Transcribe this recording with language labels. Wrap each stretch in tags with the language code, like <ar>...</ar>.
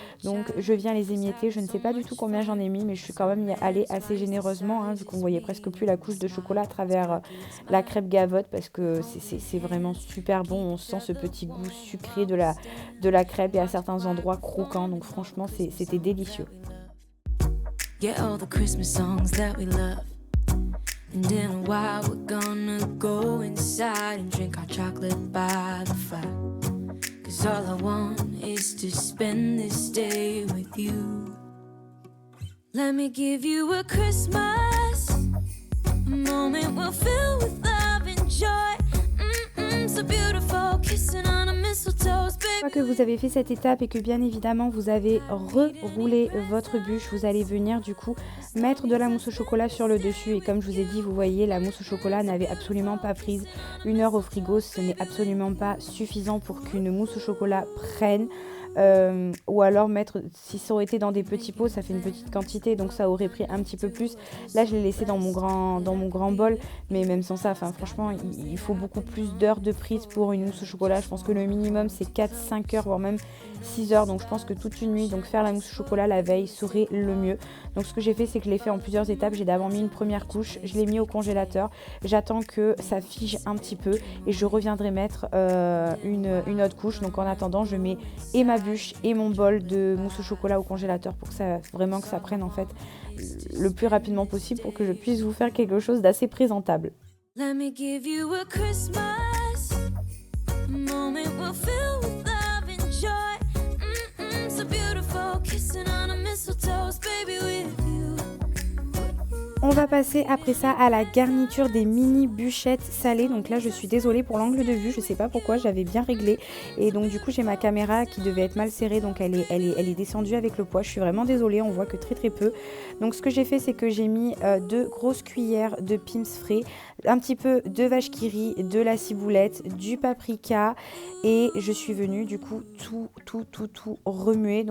<fr>Donc je viens les émietter. Je ne sais pas du tout combien j'en ai mis, mais je suis quand même y allée assez généreusement hein, vu qu'on voyait presque plus la couche de chocolat à travers la crêpe Gavotte parce que c'est vraiment super bon. On sent ce petit goût sucré de la crêpe et à certains endroits croquant. Donc franchement, c'était délicieux.</fr> <en>Get all the Christmas songs that we love. And in a while we're gonna go inside and drink our chocolate by the fire. 'Cause all I want is to spend this day with you. Let me give you a Christmas, a moment we'll fill with love and joy. So beautiful, kissing on a mistletoe,</en> <fr>Une fois que vous avez fait cette étape et que bien évidemment vous avez reroulé votre bûche, vous allez venir du coup mettre de la mousse au chocolat sur le dessus et comme je vous ai dit, vous voyez, la mousse au chocolat n'avait absolument pas prise. 1 heure au frigo, ce n'est absolument pas suffisant pour qu'une mousse au chocolat prenne. Ou alors mettre, si ça aurait été dans des petits pots, ça fait une petite quantité donc ça aurait pris un petit peu plus. Là je l'ai laissé dans mon grand bol, mais même sans ça, enfin franchement il faut beaucoup plus d'heures de prise pour une mousse au chocolat. Je pense que le minimum c'est 4-5 heures voire même 6 heures, donc je pense que toute une nuit, donc faire la mousse au chocolat la veille serait le mieux. Donc ce que j'ai fait c'est que je l'ai fait en plusieurs étapes. J'ai d'abord mis une première couche, je l'ai mis au congélateur, j'attends que ça fige un petit peu et je reviendrai mettre une autre couche. Donc en attendant je mets et ma bûche et mon bol de mousse au chocolat au congélateur pour que ça prenne en fait le plus rapidement possible pour que je puisse vous faire quelque chose d'assez présentable.</fr> <en>Let me give you a Christmas, a moment we'll fill with love and joy. So beautiful, kissing on a mistletoe, baby with you.</en> <fr>On va passer après ça à la garniture des mini bûchettes salées. Donc là je suis désolée pour l'angle de vue, je sais pas pourquoi, j'avais bien réglé et donc du coup j'ai ma caméra qui devait être mal serrée, donc elle est descendue avec le poids. Je suis vraiment désolée, on voit que très très peu. Donc ce que j'ai fait c'est que j'ai mis 2 grosses cuillères de Pim's frais, un petit peu de vache qui rit, de la ciboulette, du paprika et je suis venue du coup tout remuer.</fr>